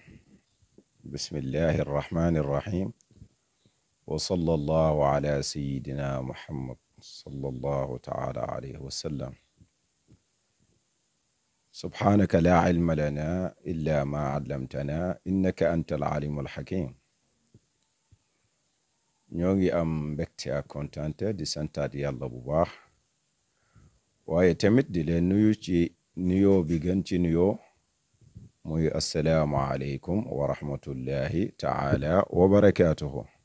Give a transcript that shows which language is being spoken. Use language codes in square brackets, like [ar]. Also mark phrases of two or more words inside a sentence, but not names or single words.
[ar] بسم الله الرحمن الرحيم. وصلى الله على سيدنا محمد صلى الله تعالى عليه وسلم. سبحانك لا علم لنا إلا ما علمتنا إنك أنت العليم الحكيم. [wo] ñoo am mbégte ak kontante di santaat yàlla bu baax waaye tamit di leen nuyu ci nuyoo bi gën ci nuyoo muy [ar] السلام عليكم ورحمة الله تعالى وبركاته.